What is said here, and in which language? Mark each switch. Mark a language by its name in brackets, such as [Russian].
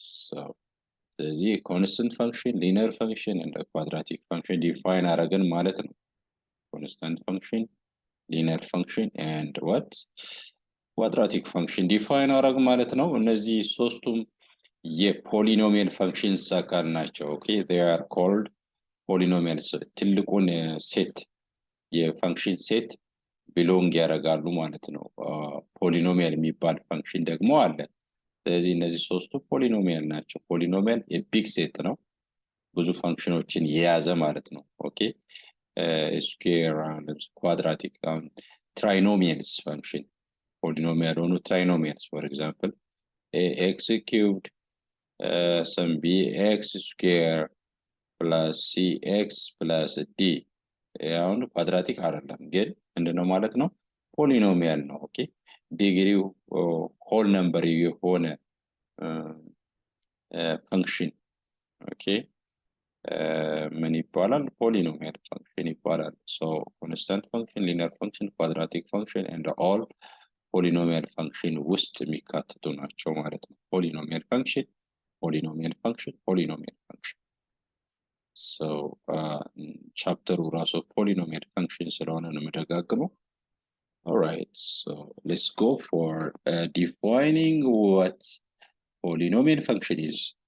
[English] So the constant function, linear function and the quadratic function define [Amharic] አረገን ማለት ነው። [English] constant function, linear function and what quadratic function define አረግ ማለት ነው። [Amharic] እነዚህ ሶስቱም የፖሊኖሚያል [English] functions [Amharic] አካል ናቸው። [English] okay, they are called polynomials. [Amharic] ትልቁን ሴት የፈንክሽን ሴት belong ያደርጋሉ ማለት ነው። ፖሊኖሚያል የሚባል ፈንክሽን ደግሞ አለ። ስለዚህ እነዚህ ሶስቱ ፖሊኖሚያል ናቸው። ፖሊኖሚያል የቢግ ሴት ነው፣ ብዙ ፈንክሽኖችን የያዘ ማለት ነው። ኦኬ ስኩዌር፣ ኳድራቲክ፣ ትራይኖሚያልስ ፈንክሽን ፖሊኖሚያል ሆኑ ትራይኖሚያልስ [English] for example ax cubed some bx square plus cx plus d [Amharic] ያው ኳድራቲክ አይደለም ግን እንደነው ማለት ነው ፖሊኖሚያል ነው። ኦኬ ዲግሪው ሆል ነምበር የሆነ ፈንክሽን ኦኬ ምን ይባላል? ፖሊኖሚያል ፈንክሽን ይባላል። [English] so constant function, linear function, quadratic function and all polynomial function [Amharic] ውስጥ የሚካተቱ ናቸው ማለት ነው። [English] polynomial function, polynomial function, polynomial function. so [Amharic] ቻፕተሩ ራሱ [English] polynomial function [Amharic] ስለሆነ ነው የምደጋግመው። [English] all right, so let's go for defining what polynomial function is.